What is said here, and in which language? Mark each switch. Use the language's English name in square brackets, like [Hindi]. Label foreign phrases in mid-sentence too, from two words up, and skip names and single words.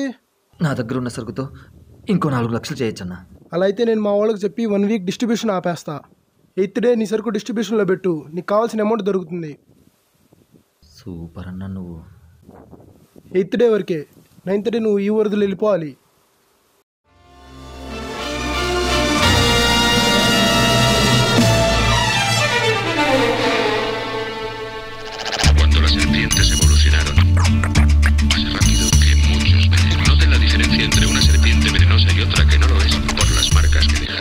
[Telugu] నా దగ్గర ఉన్న సరుకుతో ఇంకో 4 లక్షలు చేయొచ్చన్నా. అలా అయితే నేను మా వాళ్ళకి చెప్పి 1 [English] week distribution [Telugu] ఆపేస్తా. 8th డే నీ సరుకు డిస్ట్రిబ్యూషన్లో పెట్టు, నీకు కావాల్సిన అమౌంట్ దొరుకుతుంది. సూపర్ అన్నా నువ్వు. 8th డే వరకే. 9th డే నువ్వు ఈ వరదలు వెళ్ళిపోవాలి. [Spanish] Cuando las serpientes evolucionaron más rápido que muchos venenos. Noten la diferencia entre una serpiente venenosa y otra que no lo es por las marcas que deja.